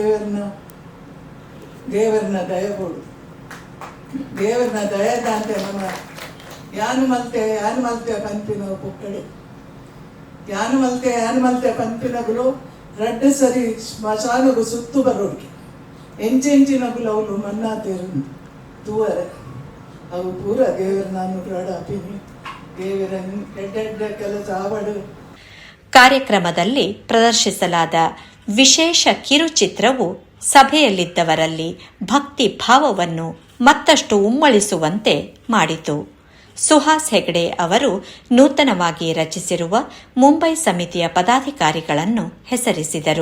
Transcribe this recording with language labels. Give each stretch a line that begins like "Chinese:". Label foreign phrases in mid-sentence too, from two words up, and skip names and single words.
Tulu: ದೇವರನ್ನ ದಯ ಬೋಡು ದೇವರನ್ನ ದಯದ ಅಂತ ನಮ್ಮ ಯಾನು ಮಲ್ತೆ ಪಂಪಿನ ಪುಕ್ಕಡೆ ಯಾನು ಮಲ್ತೆ ಪಂಪಿನಗಳು ರಡ್ಡು ಸರಿ ಸ್ಮಶಾನಗೂ ಸುತ್ತು ಬರೋಡ್ಗೆ ಎಂಚಿನಗಳು ಅವಳು ಮನ್ನಾ ತೇರು ತೂವರೆ ಅವು ಪೂರ ದೇವರನ್ನ ಅನುಗ್ರಹ ಅಪಿನಿ ದೇವರ ಎಡ್ಡೆಡ್ಡೆ ಕೆಲಸ ಆವಡು.
Kannada: ಕಾರ್ಯಕ್ರಮದಲ್ಲಿ ಪ್ರದರ್ಶಿಸಲಾದ ವಿಶೇಷ ಕಿರುಚಿತ್ರವು ಸಭೆಯಲ್ಲಿದ್ದವರಲ್ಲಿ ಭಕ್ತಿ ಭಾವವನ್ನು ಮತ್ತಷ್ಟು ಉಮ್ಮಳಿಸುವಂತೆ ಮಾಡಿತು. ಸುಹಾಸ್ ಹೆಗಡೆ ಅವರು ನೂತನವಾಗಿ ರಚಿಸಿರುವ ಮುಂಬೈ ಸಮಿತಿಯ ಪದಾಧಿಕಾರಿಗಳನ್ನು ಹೆಸರಿಸಿದರು.